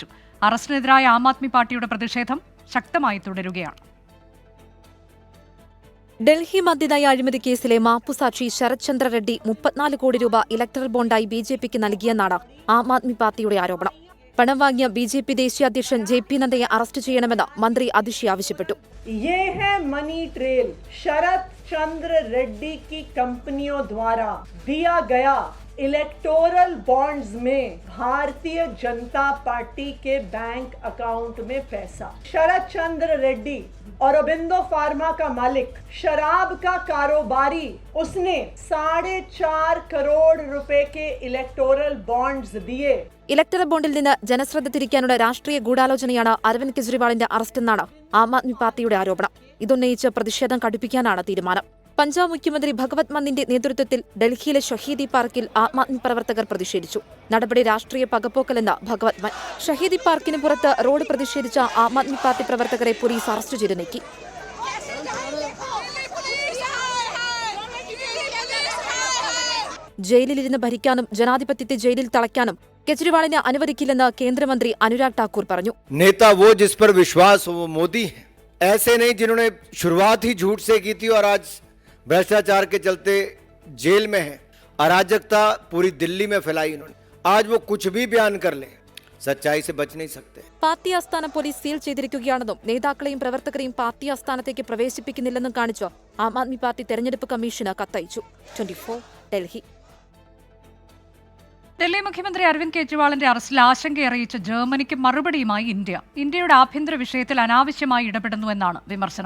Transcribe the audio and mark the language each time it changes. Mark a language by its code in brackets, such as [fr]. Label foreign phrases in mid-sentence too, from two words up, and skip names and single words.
[ml] അറസ്റ്റിനെതിരായ ആം ആദ്മി പാർട്ടിയുടെ പ്രതിഷേധം ശക്തമായി തുടരുകയാണ്. ഡൽഹി മദ്യനയ അഴിമതി കേസിലെ മാപ്പുസാക്ഷി ശരത് ചന്ദ്ര റെഡ്ഡി 34 കോടി രൂപ ഇലക്ടറൽ ബോണ്ടായി BJP-ക്ക് നൽകിയെന്നാണ് ആം ആദ്മി പാർട്ടിയുടെ ആരോപണം. പണം വാങ്ങിയ BJP ദേശീയ അധ്യക്ഷൻ JP നദ്ദയെ അറസ്റ്റ് ചെയ്യണമെന്ന് മന്ത്രി അതിഷി ആവശ്യപ്പെട്ടു. [hi] ये है मनी ट्रेल शरद चंद्र रेड्डी की कंपनियों द्वारा दिया गया इलेक्टोरल बॉन्ड्स में भारतीय जनता पार्टी के बैंक अकाउंट में पैसा. शरद चंद्र रेड्डी औरोबिंदो फार्मा का मालिक, शराब का कारोबारी, उसने 4.5 करोड़ रुपए के इलेक्टोरल बॉन्ड्स दिए. [ml] ഇലക്ടറൽ ബോണ്ടിൽ നിന്ന് ജനശ്രദ്ധ തിരിക്കാനുള്ള രാഷ്ട്രീയ ഗൂഢാലോചനയാണ് അരവിന്ദ് കെജ്രിവാളിന്റെ അറസ്റ്റെന്നാണ് ആം ആദ്മി പാർട്ടിയുടെ ആരോപണം. ഇതുന്നയിച്ച് പ്രതിഷേധം കടുപ്പിക്കാനാണ് തീരുമാനം. പഞ്ചാബ് മുഖ്യമന്ത്രി ഭഗവത് മാനിന്റെ നേതൃത്വത്തിൽ ഡൽഹിയിലെ ഷഹീദി പാർക്കിൽ ആം ആദ്മി പ്രവർത്തകർ പ്രതിഷേധിച്ചു. നടപടി രാഷ്ട്രീയ പകപോക്കലെന്ന് ഭഗവത് മാൻ. ഷഹീദി പാർക്കിന് പുറത്ത് റോഡ് പ്രതിഷേധിച്ച ആം ആദ്മി പാർട്ടി പ്രവർത്തകരെ പോലീസ് അറസ്റ്റ് ചെയ്ത് നീക്കി. ജയിലിലിരുന്ന് ഭരിക്കാനും ജനാധിപത്യത്തെ ജയിലിൽ തളയ്ക്കാനും केजरीवाल अनुवदिक्किല്ലെന്ന് കേന്ദ്രമന്ത്രി അനുരാഗ് ठाकुर പറഞ്ഞു. [hi] नेता वो जिस पर विश्वास हो वो मोदी है, ऐसे नहीं जिन्होंने शुरुआत ही झूठ से की थी और आज भ्रष्टाचार के चलते जेल में है. अराजकता पूरी दिल्ली में फैलाई इन्होंने. आज वो कुछ भी बयान कर ले, सच्चाई से बच नहीं सकते. [ml] പാർട്ടി ആസ്ഥാനം പോലീസ് സീൽ ചെയ്തിരിക്കുകയാണെന്നും നേതാക്കളെയും പ്രവർത്തകരെയും പാർട്ടി ആസ്ഥാനത്തേക്ക് പ്രവേശിപ്പിക്കുന്നില്ലെന്നും കാണിച്ച് ആം ആദ്മി പാർട്ടി തെരഞ്ഞെടുപ്പ് കമ്മീഷന് കത്തയച്ചു. 24, ഡൽഹി. ഡൽഹി മുഖ്യമന്ത്രി അരവിന്ദ് കെജ്രിവാളിന്റെ അറസ്റ്റിൽ ആശങ്കയറിയിച്ച ജർമ്മനിക്ക് മറുപടിയുമായി ഇന്ത്യയുടെ ആഭ്യന്തര വിഷയത്തിൽ അനാവശ്യമായി ഇടപെടുന്നുവെന്നാണ് വിമർശനം.